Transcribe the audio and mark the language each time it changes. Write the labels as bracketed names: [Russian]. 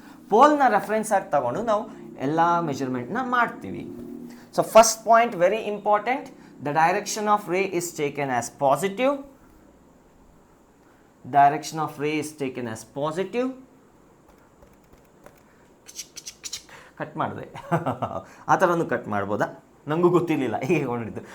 [Kannada] ಪೋಲ್ನ reference ಆಗಿ ತಗೊಂಡು ನಾವು ಎಲ್ಲ ಮೆಜರ್ಮೆಂಟ್ನ ಮಾಡ್ತೀವಿ. [English] So first point, very important, the direction of ray is taken as positive. Direction of ray is taken as positive. [Kannada] Cut ಮಾಡಿದೆ ಆ ಥರನೂ ಕಟ್ ಮಾಡ್ಬೋದಾ, ನನಗೂ ಗೊತ್ತಿರಲಿಲ್ಲ ಹೀಗೆ ಹೊರಡಿದ್ದು.